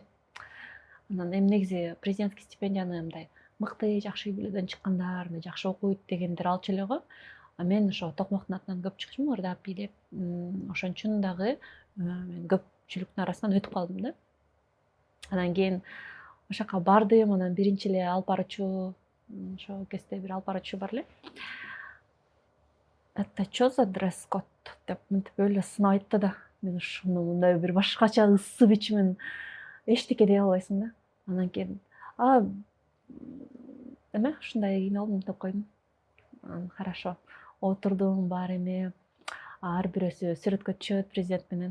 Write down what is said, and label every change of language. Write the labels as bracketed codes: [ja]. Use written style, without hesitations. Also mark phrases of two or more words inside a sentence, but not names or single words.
[ky] Анан негизи президентский стипендияны мындай мыкты, жакшы үй бүлөдөн чыккандар, жакшы окуйт дегендер алчу эле го. Мен ошо токмоктун атынан көп чыкчумун, ырдап бийлеп, ошон үчүн дагы мен көпчүлүктүн арасынан өтүп калдым да. Анан кийин ошака бардым, анан биринчи эле алып баруучу, ошо кезде бир алып баруучу бар эле. [ru] Это чё за дресс-код [ky] деп мынтип эле сынап айтты да. Мен ушуну мындай бир башкача ыссы бичимен эчтеке дей албайсың да. Анан кийин эме ушундай кийинип алдым деп койдум. [ru] Хорошо. [ky] Отурдум, баары эме, ар бирөөсү сүрөткө түшөт президент менен.